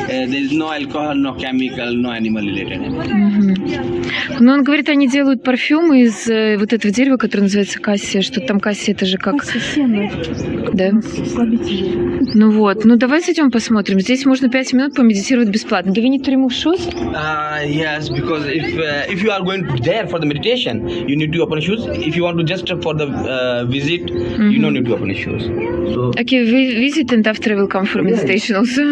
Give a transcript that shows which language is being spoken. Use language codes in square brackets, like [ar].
[en] There is no alcohol, no chemical, no animal related. [ru] Ну, он говорит, они делают парфюмы из вот этого дерева, которое называется кассия. Что там кассия, это же как… Да? Ну вот. Ну, давай зайдем посмотрим. Здесь можно 5 минут помедитировать бесплатно. [en] Do we need to remove shoes? Yes, because if you are going there for the meditation, you need to open shoes. If you want to just for the visit, you don't need to open shoes. So, Okay, we visit and after I will come for meditation also.